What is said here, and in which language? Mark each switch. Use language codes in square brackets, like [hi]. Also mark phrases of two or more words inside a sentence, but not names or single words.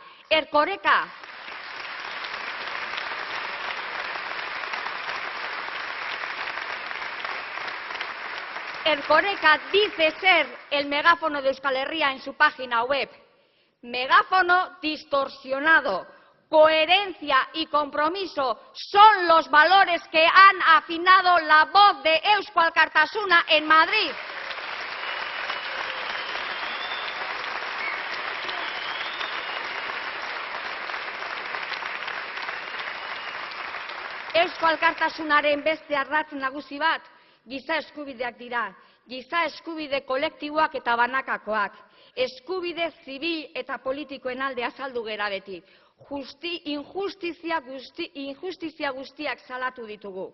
[es] Erkoreka, Erkoreka dice ser el megáfono de Euskal Herria en su página web. Megáfono distorsionado. Coherencia y compromiso son los valores que han afinado la voz de Eusko Alkartasuna en Madrid. [eu] Eusko Alkartasunaren beste ardatz nagusi bat giza eskubideak dira, giza eskubide kolektiboak eta banakakoak, eskubide zibil eta politikoen alde azaldu gera beti, injustizia guztiak salatu ditugu.